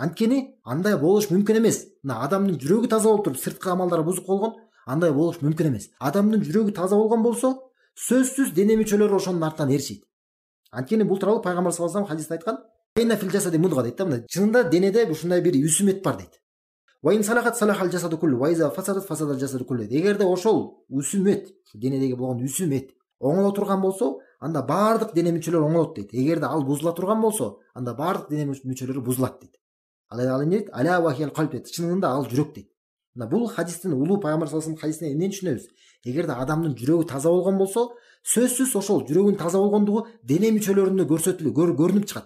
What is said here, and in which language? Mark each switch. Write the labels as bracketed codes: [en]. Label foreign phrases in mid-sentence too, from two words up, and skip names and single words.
[ky] Анткени андай болуш мүмкүн эмес. Мына адамдын жүрөгү таза болуп туруп, сырткы амалдары бузук болгон, андай болуш мүмкүн эмес. Адамдын жүрөгү таза болгон болсо, сөзсүз дене мүчөлөрү ошонун артынан ээрчийт. Анткени бул тууралуу пайгамбар [ar] صلى الله عليه وسلم [ky] хадисте айткан, [ar] "إن في الجسد مضغة" [ky] дейт да, мына чынында денеде ушундай бир үсүм эт бар дейт. [ar] "وإن صلحت صلح الجسد كله وإذا فسدت فسد الجسد كله, ва иза фасадат фасадал жасаду куллу." [ky] Эгерде ошол үсүм эт, денедеги болгон үсүм эт оңоло турган болсо, анда баардык дене мүчөлөр оңолот дейт. Эгерде ал бузула турган болсо, анда баардык дене мүчөлөрү бузулат дейт. Ал эмне дейт? [ar] ألا وهي القلب [ky] дейт. Чынында ал жүрөк дейт. Мына бул хадистин, улуу пайгамбар [ar] صلى الله عليه وسلم [ky] хадисинен эмнени түшүнөбүз? Эгерде адамдын жүрөгү таза болгон болсо, сөзсүз ошол жүрөгүнүн таза болгондугу дене мүчөлөрүндө көрүнүп чыгат.